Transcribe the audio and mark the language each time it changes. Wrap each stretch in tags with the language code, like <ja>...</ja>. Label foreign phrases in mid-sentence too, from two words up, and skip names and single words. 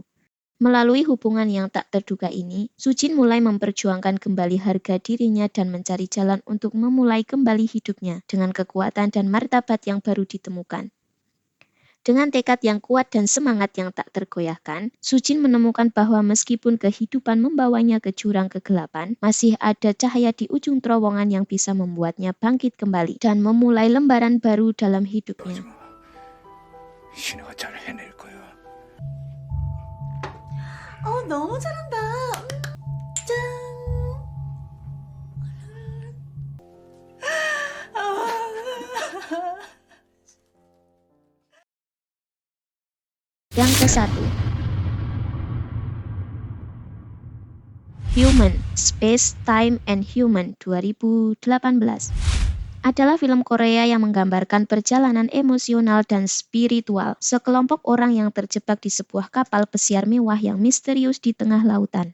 <id>Melalui hubungan yang tak terduga ini, Sujin mulai memperjuangkan kembali harga dirinya dan mencari jalan untuk memulai kembali hidupnya dengan kekuatan dan martabat yang baru ditemukan. Dengan tekad yang kuat dan semangat yang tak tergoyahkan, Sujin menemukan bahwa meskipun kehidupan membawanya ke jurang kegelapan, masih ada cahaya di ujung terowongan yang bisa membuatnya bangkit kembali dan memulai lembaran baru dalam hidupnya.</id> <ko>신혜가 잘 해낼 거야. 너무 잘한다. 짠.</ko> <id>Yang ke-1, Human, Space, Time, and Human 2018 adalah film Korea yang menggambarkan perjalanan emosional dan spiritual sekelompok orang yang terjebak di sebuah kapal pesiar mewah yang misterius di tengah lautan.</id>